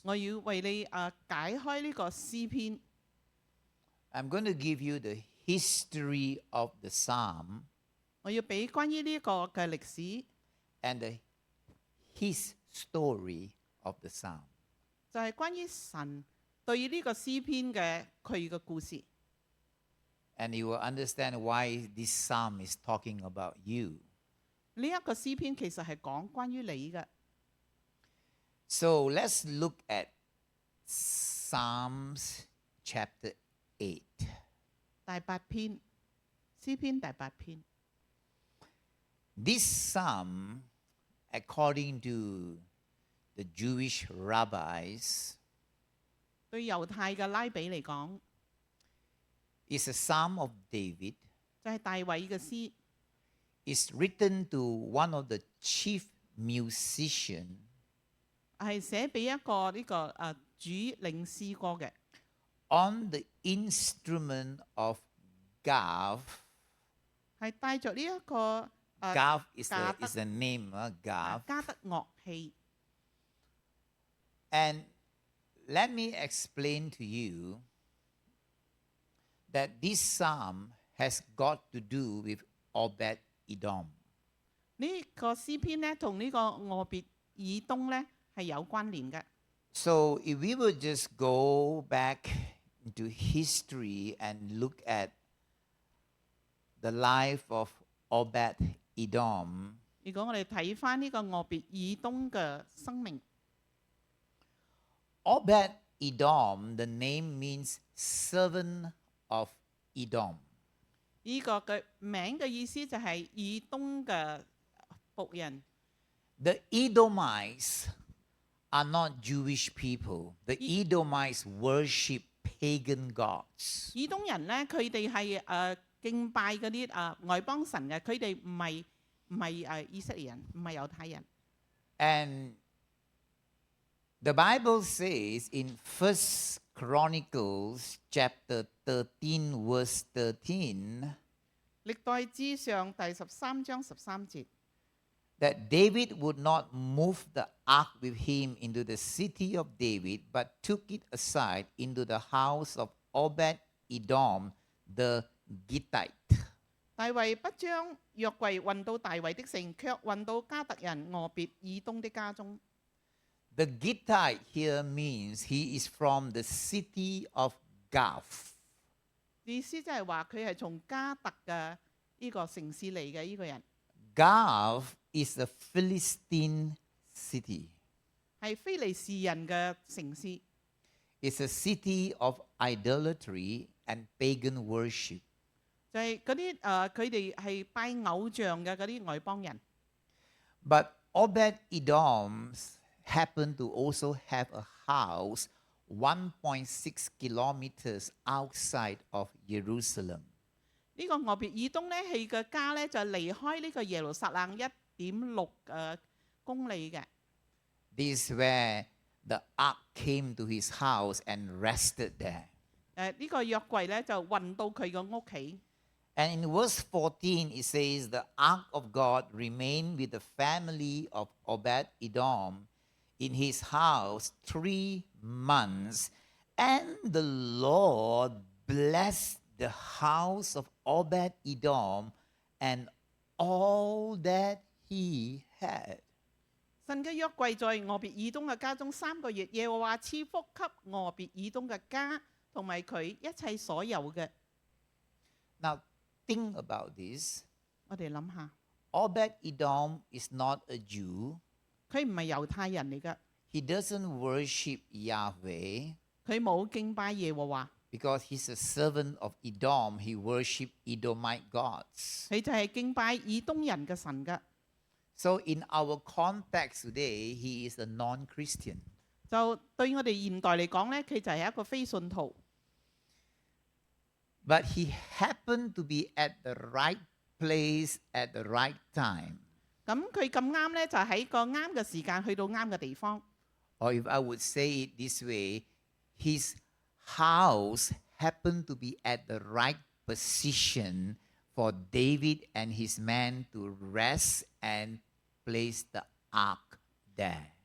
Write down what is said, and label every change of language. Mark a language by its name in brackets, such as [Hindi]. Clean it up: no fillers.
[Chinese] 我要為你解開呢個詩篇。 [English] I'm going to give you the history of the psalm. [Chinese] 我要俾關於呢個嘅歷史， [English] and his story of the psalm. [Chinese] 就係關於神對呢個詩篇嘅佢嘅故事。 [English] And you will understand why this psalm is talking about you. [Chinese] 呢一個詩篇其實係講關於你嘅。 [English] So let's look at Psalms chapter 8. [Chinese] 第八篇，詩篇第八篇。 [English] This psalm, according to the Jewish rabbis, [Chinese] 對猶太嘅拉比嚟講， [English] is a psalm of David. [Chinese] 就係大衛嘅詩， [English] It's written to one of the chief musicians [Chinese] 係寫俾一個呢個主領詩歌嘅， [English] on the instrument of Gav. [Chinese] 係帶着呢一個 [English] Gav is Gav. is a name, Gav. [Chinese] 加德樂器。 [English] And let me explain to you that this psalm has got to do with Obed Edom. [Chinese] 呢個詩篇呢，同呢個俄別以東呢係有關聯嘅。 [English] So if we would just go back into history and look at the life of Obed Edom, [Chinese] 如果我哋睇翻呢個俄別以東嘅生命， [English] Obed Edom, the name means servant of Edom. [Chinese] 呢個嘅名嘅意思就係以東嘅僕人。 [English] The Edomites are not Jewish people. The Edomites worship pagan gods. [Chinese] 以東人呢，佢哋係敬拜嗰啲外邦神嘅，佢哋唔係以色列人，唔係猶太人。 [English] And the Bible says in 1 Chronicles chapter 13 verse 13 [Chinese] 歷代志上第13章13節， [English] that David would not move the ark with him into the city of David, but took it aside into the house of Obed Edom the Gittite. [Chinese] 大衛不將約櫃運到大衛的城，卻運到加特人俄別以東的家中。 [English] The Gittite here means he is from the city of Gath. [Chinese] 意思即係話佢係從加特嘅呢個城市嚟嘅呢個人， [English] Gath is a Philistine city. [Chinese] 係非利士人嘅城市， [English] It's a city of idolatry and pagan worship. [Chinese] 就係嗰啲佢哋係拜偶像嘅嗰啲外邦人。 [English] But Obed Edom happened to also have a house 1.6 kilometers outside of Jerusalem. [Chinese] 呢個俄別以東咧，佢嘅家咧就離開呢個耶路撒冷1.6公里嘅。 [English] This is where the ark came to his house and rested there. [Chinese] 呢個約櫃咧就運到佢個屋企。 [English] And in verse 14, it says, the ark of God remained with the family of Obed Edom in his house 3 months. And the Lord blessed the house of Obed Edom and all that he had. [Chinese] 神嘅約櫃在俄別以東嘅家中3個月，耶和華賜福給俄別以東嘅家同埋佢一切所有嘅。 [English] Now, think about this. [Chinese] 我哋諗下， [English] Obed Edom is not a Jew. [Chinese] 佢唔係猶太人嚟嘅， [English] He doesn't worship Yahweh. [Chinese] 佢冇敬拜耶和華， [English] Because he's a servant of Edom, he worshipped Edomite gods. [Chinese] 佢就係敬拜以東人嘅神嘅。 [English] So in our context today, he is a non-Christian. [Chinese] 就對我哋現代嚟講咧，佢就係一個非信徒。 [English] But he happened to be at the right place at the right time. [Chinese] 咁佢咁啱咧，就喺個啱嘅時間去到啱嘅地方。 [English] Or if I would say it this way, his house happened to be at the right position for David and his men to rest and place the ark there.